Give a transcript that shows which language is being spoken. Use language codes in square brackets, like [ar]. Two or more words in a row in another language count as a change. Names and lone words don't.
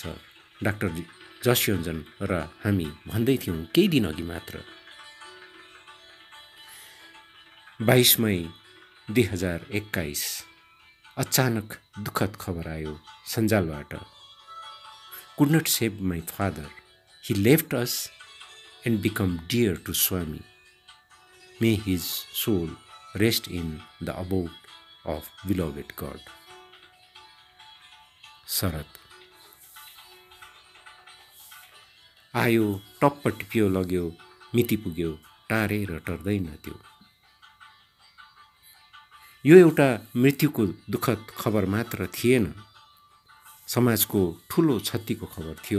[ne] डाक्टर जसयोन्जन र हामी भन्दै थियौँ केही दिन अघि मात्र, 22 मई 2021 अचानक दुःखद खबर आयो सञ्जालबाट। [en] Could not save my father, he left us and become dear to Swami, may his soul rest in the abode of beloved God. [ne] शरद आयो, टप्प टिप्यो, लग्यो, मिति पुग्यो, टारेर टर्दैन त्यो। यो एउटा मृत्युको दुःखद खबर मात्र थिएन, समाजको ठुलो क्षतिको खबर थियो।